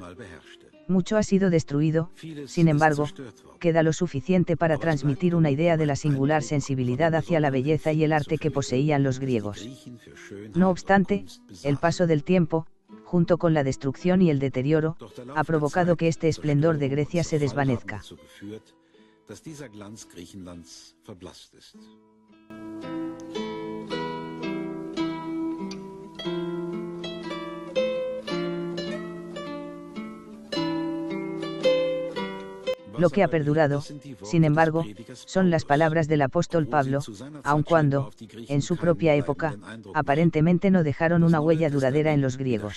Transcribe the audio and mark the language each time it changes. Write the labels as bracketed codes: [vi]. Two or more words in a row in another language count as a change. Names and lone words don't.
[es] Mucho ha sido destruido, sin embargo, queda lo suficiente para transmitir una idea de la singular sensibilidad hacia la belleza y el arte que poseían los griegos. No obstante, el paso del tiempo, junto con la destrucción y el deterioro, ha provocado que este esplendor de Grecia se desvanezca. [de] Dass dieser Glanz Griechenlands verblasst ist. [es] Lo que ha perdurado, sin embargo, son las palabras del apóstol Pablo, aun cuando, en su propia época, aparentemente no dejaron una huella duradera en los griegos.